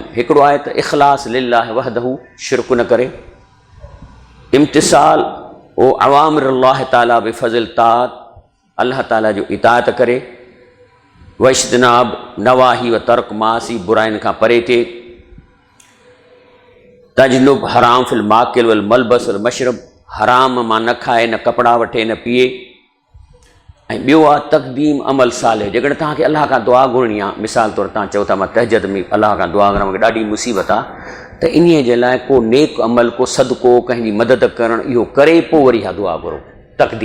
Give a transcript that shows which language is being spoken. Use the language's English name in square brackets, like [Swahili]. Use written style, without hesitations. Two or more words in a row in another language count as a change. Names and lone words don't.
[Sindhi] हिकिड़ो आहे त [Arabic] إخلاص لله وحده, [Sindhi] शिरक न करे, [Arabic] امتثال أوامر الله تعالى بفعل الطاعات, [Sindhi] अल्लाह ताला जो इताअत करे, [Arabic] واجتناب النواهي و ترك المعاصي, [Sindhi] बुराइनि खां परे थिए, [Arabic] تجنب الحرام في المأكل والملبس والمشرب, [Sindhi] हराम मां न खाए, न कपिड़ा वठे, न पीए। ऐं ॿियो आहे [Arabic] تقديم عمل صالح, [Sindhi] जेकॾहिं तव्हांखे अलाह खां दुआ घुरणी आहे, मिसाल तौरु तव्हां चओ था मां तहजद में अलाह खां दुआ घुरां, मूंखे ॾाढी मुसीबत आहे, त इन्हीअ जे लाइ को नेक अमल, को सदको, कंहिंजी मदद करणु, इहो करे पोइ वरी इहा दुआ घुरो, तक़दीम।